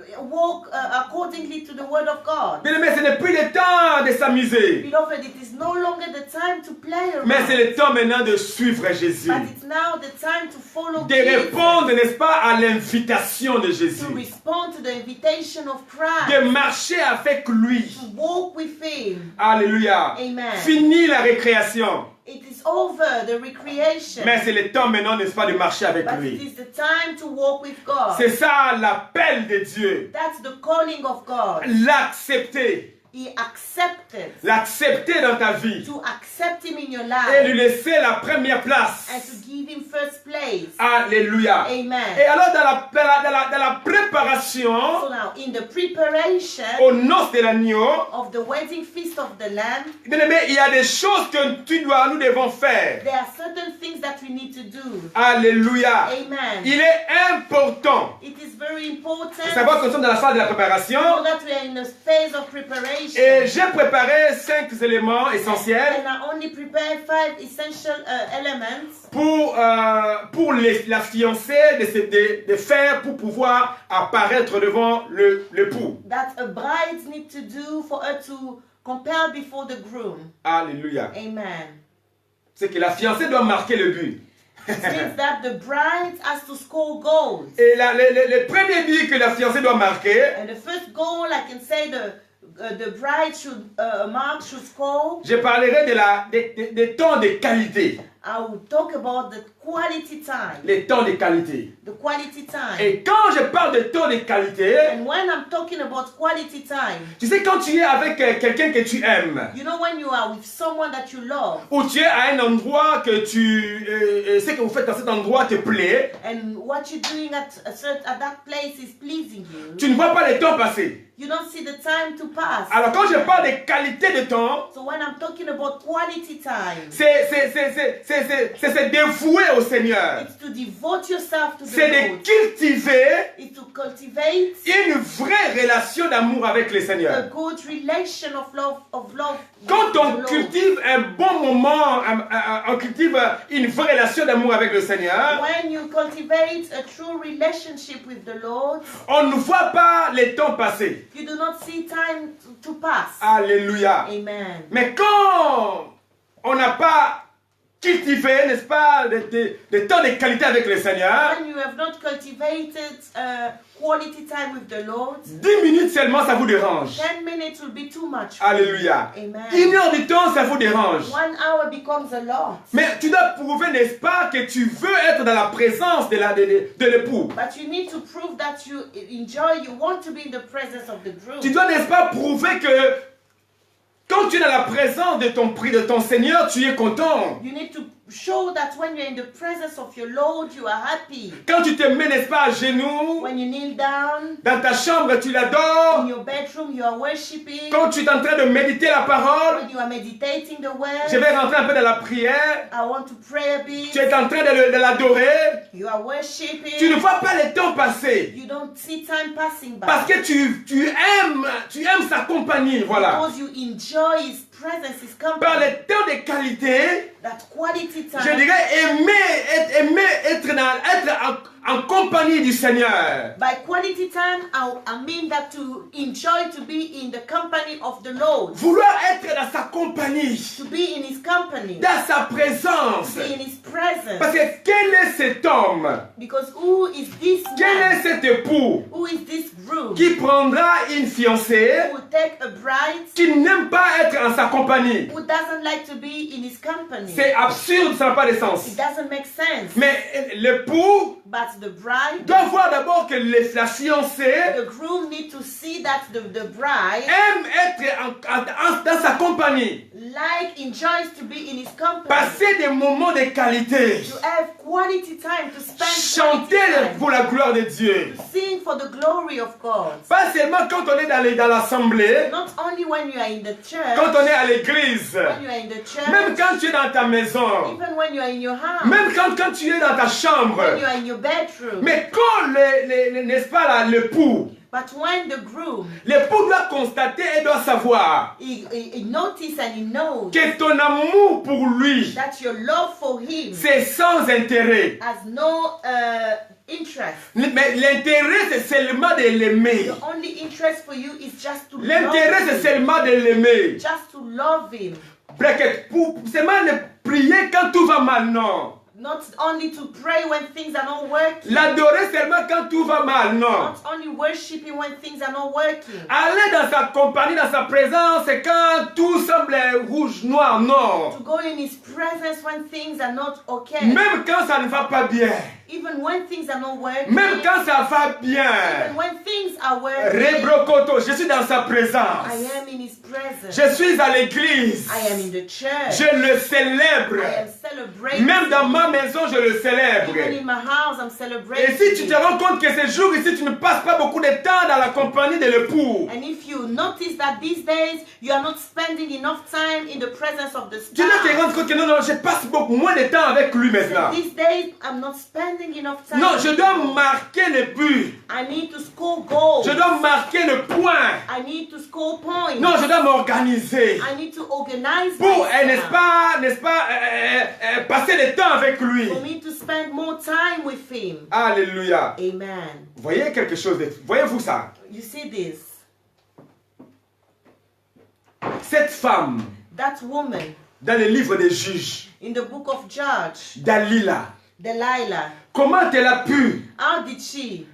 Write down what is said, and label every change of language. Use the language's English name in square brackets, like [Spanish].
[English] walk accordingly to the word of God. [French] Bien-aimé, ce n'est plus le temps de s'amuser, [English] Beloved, it is no longer the time to play [French] mais c'est [English] around, [French] le temps maintenant de suivre Jésus. [English] but it's now the time to follow [French] De [English] Jesus, [French] répondre, n'est-ce pas, à l'invitation de [English] to [French] Jésus. [English] respond to the invitation of Christ, [French] De marcher avec lui. [English] to walk with him. [French] Alléluia. [English] Amen. [French] Fini la récréation. [English] It is over, the recreation, [French] Mais c'est le temps maintenant, n'est-ce pas, de marcher avec [English] but it [French] lui. [English] is the time to walk with God. [French] C'est ça l'appel de Dieu. [English] That's the calling of God. [French] L'accepter. [English] He accepted. [French] L'accepter dans ta vie. [English] To accept him in your [French] Et lui [English] life [French] laisser la première place. [English] and to give him first place. [French] Alléluia. Et [English] Amen. [French] alors dans la préparation [English] So now, in the preparation [French] aux noces de l'agneau, [English] of the wedding feast of the Lamb, [French] bien-aimé, il y a des choses que nous devons faire. [English] there are certain things that we need to do. [French] Alléluia. [English] Amen. [French] Il est important [English] It is very important [French] de savoir que nous sommes dans la phase de la [English] so [French] préparation. [English] that we are in a phase of preparation. [French] Et j'ai préparé 5 éléments essentiels [English] And I only prepared 5 essential elements [French] pour la fiancée de faire pour pouvoir apparaître devant l'époux. [English] that a bride needs to do for her to compare before the groom. [French] Alléluia. [English] Amen. [French] C'est que la fiancée doit marquer le but. [English] It means that the bride has to score goals. [French] Et le premier but que la fiancée doit marquer, [English] And the first goal, I can say the bride should should score. [French] je parlerai des temps de qualité. [English] I will talk about the quality time. [French] Les temps de qualité. [English] The quality time. [French] Et quand je parle de temps de qualité, [English] And when I'm talking about quality time, [French] tu sais, quand tu es avec quelqu'un que tu aimes, [English] you know when you are with someone that you love, [French] ou tu es à un endroit que ce que vous faites dans cet endroit te plaît, [English] and what you're doing at that place is pleasing you, [French] tu ne vois pas le temps passer. [English] you don't see the time to pass. [French] Alors quand je parle de qualité de temps, [English] So when I'm talking about quality time, [French] c'est se dévouer au Seigneur. [English] it's to devote yourself to the [French] C'est de [English] Lord. [French] cultiver [English] It's to cultivate [French] une vraie relation d'amour avec le [English] a [French] Seigneur. [English] good relation of love. [French] Quand [English] with [French] on [English] the Lord. [French] cultive un bon moment, on cultive une vraie relation d'amour avec le Seigneur, [English] When you cultivate a true relationship with the Lord, [French] on ne voit pas les temps passer. [English] you do not see time to pass. [French] Alléluia. [English] Amen. [French] Mais quand on n'a pas cultivé, n'est-ce pas, des temps de qualité avec le Seigneur, [English] When you have not cultivated quality time with the Lord, [French] 10 minutes seulement, ça vous dérange. [English] 10 minutes will be too much. [French] Alléluia. [English] Amen. [French] 1 heure de temps, ça vous dérange. [English] 1 hour becomes a lot. [French] Mais tu dois prouver, n'est-ce pas, que tu veux être dans la présence de l'époux. [English] But you need to prove that you enjoy, you want to be in the presence of the groom. [French] Tu dois, n'est-ce pas, prouver que quand tu es dans la présence de ton Seigneur, tu es content. [English] You need to show that when you're in the presence of your Lord, you are happy. [French] Quand tu te mets, n'est-ce pas, à genoux, [English] When you kneel down [French] dans ta chambre, tu l'adores. [English] in your bedroom, you are worshiping. [French] Quand tu es en train de méditer la parole, [English] When you are meditating the [French] je [English] word, [French] vais rentrer un peu dans la prière. [English] I want to pray a bit. [French] Tu es en train de l'adorer. [English] You are worshiping. [French] Tu ne vois pas le temps passer. [English] You don't see time passing by. [French] Parce que tu aimes sa compagnie, voilà. [English] Because you enjoy his presence, his [French] Par [English] company. [French] le temps de qualité, [English] That quality time. [French] je dirais aimer être en compagnie du Seigneur. [English] By quality time, I mean that to enjoy to be in the company of the Lord. [French] Vouloir être dans sa compagnie, [English] To be in his company. [French] dans sa présence. [English] To be in his presence. [French] Parce que quel est cet homme? [English] Because who is this [French] Quel [English] man? [French] est cet époux [English] Who is this groom? [French] qui prendra une fiancée [English] Who will take a bride [French] qui n'aime pas être en sa compagnie? [English] who doesn't like to be in his company? [French] C'est absurde, ça n'a pas de sens. [English] It doesn't make sense. [French] Mais l'époux [English] But the bride, [French] doit voir d'abord que la fiancée [English] the groom need to see that the bride [French] aime être dans sa compagnie. [English] enjoys to be in his company. [French] Passer des moments de qualité. [English] To have quality time, to spend [French] Chanter [English] quality time, [French] pour la gloire de Dieu. [English] to sing for the glory of God. [French] Pas seulement quand on est dans l'assemblée, [English] Not only when you are in the church, [French] quand on est à l'église, [English] when you are in the church, [French] même quand tu es dans ta maison, [English] even when you are in your house, [French] même quand tu es dans ta chambre. [English] when you are in your bedroom. [French] Mais quand, n'est-ce pas, là, l'époux [English] But when the groom, [French] doit constater et doit savoir [English] he notices and he knows [French] que ton amour pour lui, [English] that your love for him [French] c'est sans intérêt. [English] has no interest. [French] Mais l'intérêt, c'est seulement de l'aimer. [English] The only interest for you is just to [French] L'intérêt, [English] love [French] c'est [English] him. [French] seulement de l'aimer. [English] Just to love him. [French] Pour seulement de prier quand tout va mal, non. [English] Not only to pray when things are not working. [French] L'adorer seulement quand tout va mal, non. [English] Not only worshiping when things are not working. [French] Aller dans sa compagnie, dans sa présence, c'est quand tout semble rouge, noir, non. [English] To go in his presence when things are not okay. [French] Même quand ça ne va pas bien. [English] Even when things are not working. [French] Même quand ça va bien. [English] Even when things are working. [French] Rebrokoto, je suis dans sa présence. [English] I am in his presence. [French] Je suis à l'église. [English] I am in the church. [French] Je le célèbre. [English] I am celebrating. [French] Même dans ma maison, je le célèbre. [English] Even in my house, I'm celebrating. [French] Et si tu te rends compte que ces jours ici, tu ne passes pas beaucoup de temps dans la compagnie de l'époux. [English] And if you notice that these days you are not spending enough time in the presence of the [French] Tu dois te [English] spouse. [French] rendre compte que non, je passe beaucoup moins de temps avec lui maintenant. [English] These days I'm not spending enough time. [French] Non, je dois marquer le but. [English] I need to score goals. [French] Je dois marquer le point. [English] I need to score points. [French] Non, je dois m'organiser. [English] I need to organize [French] Pour, [English] myself. [French] n'est-ce pas, passer le temps avec lui. [English] For me to spend more time with him. [French] Alléluia. [English] Amen. [French] Voyez quelque chose, voyez-vous ça? [English] You see this? [French] Cette femme, [English] That woman [French] dans le livre des juges, [English] in the book of Judges, [French] Dalila, [English] Delilah. [French] Comment elle a pu? [English] How did she?